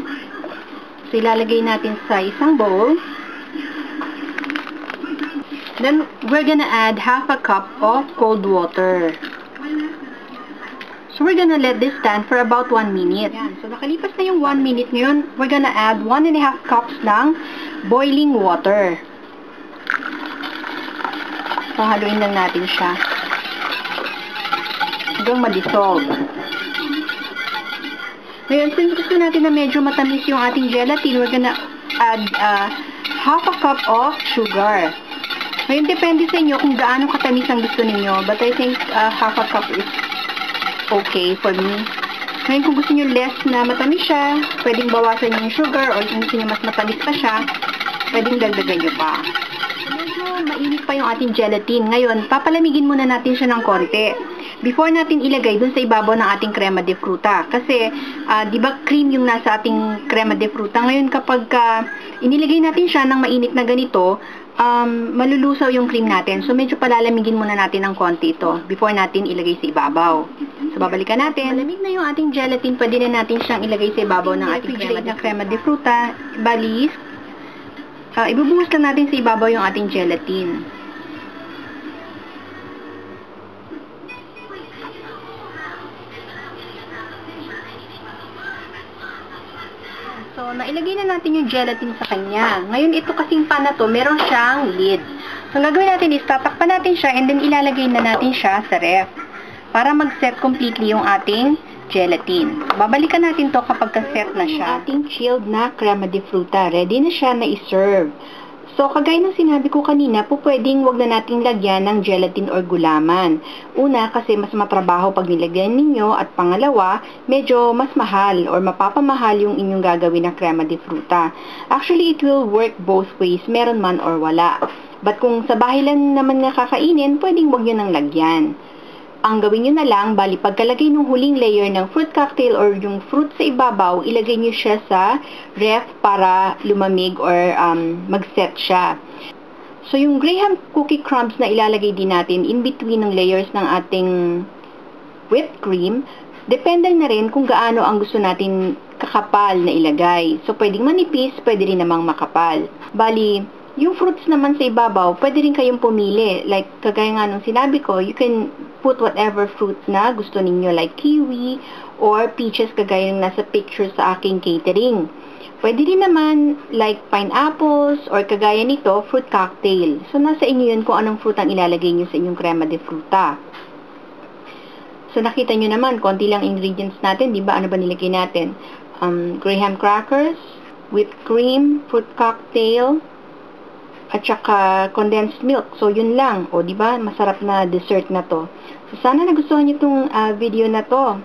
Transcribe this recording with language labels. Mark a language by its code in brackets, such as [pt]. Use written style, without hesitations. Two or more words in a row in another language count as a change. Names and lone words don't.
[tl] So, ilalagay natin sa isang bowl. [en] Then, we're gonna add half a cup of cold water. So, we're gonna let this stand for about 1 minute. [tl] Yan. So, nakalipas na yung 1 minute ngayon, [en] we're gonna add 1.5 cups ng boiling water. [tl] So, haluin lang natin siya hanggang ma-dissolve. Ngayon, since gusto natin na medyo matamis yung ating gelatin, [en] we're gonna add half a cup of sugar. [tl] Ngayon, depende sa inyo kung gaano katamis ang gusto ninyo. [en] But I think half a cup is okay for me. [tl] Ngayon, kung gusto nyo less na matamis siya, pwedeng bawasan nyo yung sugar or kung gusto nyo mas matamis pa siya, pwedeng dagdagan nyo pa. Medyo mainit pa yung ating gelatin. Ngayon, papalamigin muna natin siya ng konti before natin ilagay dun sa ibabaw ng ating crema de fruta. Kasi, di ba cream yung nasa ating crema de fruta? Ngayon, kapag inilagay natin siya ng mainit na ganito, malulusaw yung cream natin. So, medyo palalamigin muna natin ng konti ito before natin ilagay sa ibabaw. So, babalikan natin. Malamig na yung ating gelatin, pwede na natin siyang ilagay sa ibabaw ng ating crema de fruta. Balis, ibubuhos lang natin sa ibabaw yung ating gelatin. So, nailagay na natin yung gelatin sa kanya. Ngayon, ito kasing pan na to, meron siyang lid. So, ang gagawin natin is, tatakpan natin siya and then ilalagay na natin siya sa ref para mag-set completely yung ating gelatin. Babalikan natin to kapag ka-set na siya. Ating chilled na crema de fruta. Ready na siya na i-serve. So, kagaya ng sinabi ko kanina, pwedeng wag na nating lagyan ng gelatin or gulaman. Una, kasi mas matrabaho pag nilagyan ninyo, at pangalawa, medyo mas mahal or mapapamahal yung inyong gagawin na crema de fruta. [en] Actually, it will work both ways, [tl] meron man or wala. But kung sa bahay lang naman nga kakainin, pwedeng wag nyo nang lagyan. Ang gawin nyo na lang, bali pagkalagay ng huling layer ng [en] fruit cocktail [tl] or yung fruit sa ibabaw, ilagay nyo siya sa ref para lumamig or mag-set siya. So yung [en] graham cookie crumbs [tl] na ilalagay din natin [en] in between [tl] ng layers ng ating [en] whipped cream, [tl] depende na rin kung gaano ang gusto natin kakapal na ilagay. So pwedeng manipis, pwede rin namang makapal. Bali, yung fruits naman sa ibabaw, pwede rin kayong pumili. Like, kagaya nga nung sinabi ko, [en] you can put whatever fruit [tl] na gusto ninyo, [en] like kiwi or peaches, [tl] kagaya ng nasa picture sa aking catering. Pwede rin naman, [en] like pineapples or [tl] kagaya nito, [en] fruit cocktail. [tl] So, nasa inyo yun kung anong fruit ang ilalagay nyo sa inyong crema de fruta. So, nakita nyo naman, konti lang ingredients natin, di ba? Ano ba nilagay natin? Graham crackers, whipped cream, fruit cocktail, at saka condensed milk. So, yun lang. O, di ba? Masarap na dessert na to. So, sana nagustuhan niyo itong video na to.